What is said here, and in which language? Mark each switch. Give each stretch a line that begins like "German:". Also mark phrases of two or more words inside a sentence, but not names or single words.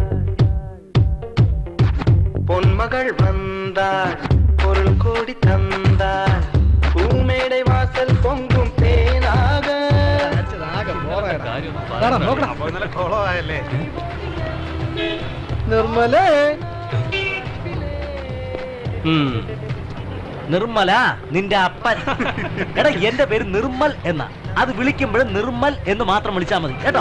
Tamil: பொன்மகள் வந்தாள், பொருள் கோடி தந்தாள். பூமேடை வாசல் பொங்கும் தேனாக.
Malayalam: നിർമ്മലേ. നിർമ്മല നിന്റെ അപ്പൻ. എടാ, എന്റെ പേര് നിർമ്മൽ എന്നാ. അത് വിളിക്കുമ്പോഴും നിർമ്മൽ എന്ന് മാത്രം വിളിച്ചാ മതി കേട്ടോ.